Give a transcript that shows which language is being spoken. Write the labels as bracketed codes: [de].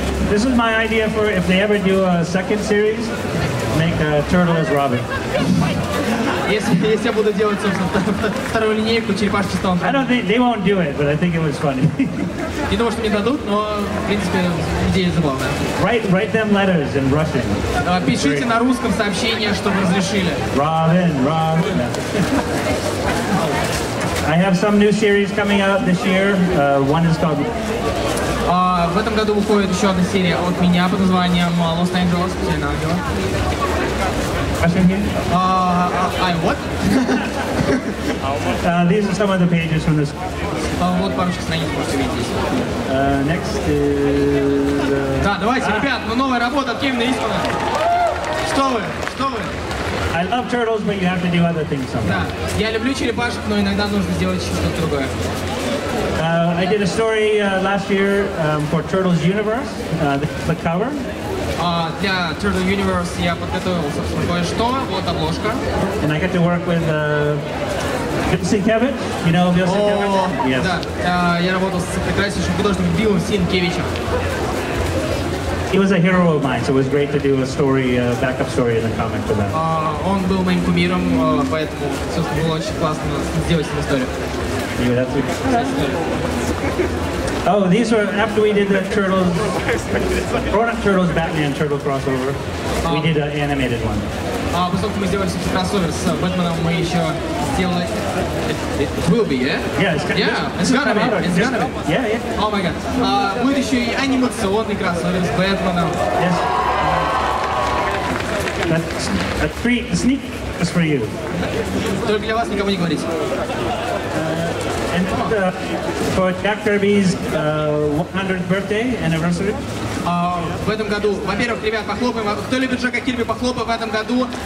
[en] This was my idea for if they ever do a second series, make Turtle as Robin. [ru] Если я буду делать, собственно, вторую линейку, черепашки станут. [en] I don't think they won't do it, but I think it was funny. [ru] Не думаю, что мне дадут, но, в принципе, идея забавная. [en] Write them letters in Russian. [ru] Пишите на русском сообщение, чтобы разрешили. [en] Robin. I have some new series coming out this year. One is called... [ru] В этом году выходит еще одна серия от меня под названием Los Angeles, Потерянный ангел. [en] Question here? What? These are some of the pages from this. [ru] Вот парочка страниц можете видеть здесь. [en] Next is... [ru] Да, давайте, ребят, новая работа от Кевина Истмана. Что вы? [en] I love turtles, but you have to do other things sometimes. [ru] Да, я люблю черепашек, но иногда нужно сделать что-то другое. [en] I did a story last year for Turtles Universe, the cover. [ru] Для Turtle Universe я подготовил, собственно, кое-что. Вот обложка. [en] And I got to work with Kevin. You know Bill Sienkiewicz? Yes. [ru] Да, я работал с прекраснейшим художником Биллом Синкевичем. [en] He was a hero of mine, so it was great to do a story, backup story in the comic for that. [ru] Он был моим кумиром, поэтому, собственно, было очень классно сделать с ним историю. [en] Yeah, that's oh, these were after we did the Turtles, grown-up Turtles, Batman Turtle crossover. We did an animated one. [ru] Поскольку мы сделали кроссовер с Бэтменом, мы еще сделали... [en] It will be, yeah? Yeah, it's gonna be. It's gonna be. Yeah. Oh my god. [ru] Будет еще и анимационный кроссовер с Бэтменом. [en] Yes. That's a treat, a sneak is for you. [ru] Только для вас, никому не говорите. [en] And for Jack Kirby's 100th birthday anniversary. [ru] В этом году, во-первых, ребят, похлопаем. Кто любит Джека Кирби, похлопаем в этом году.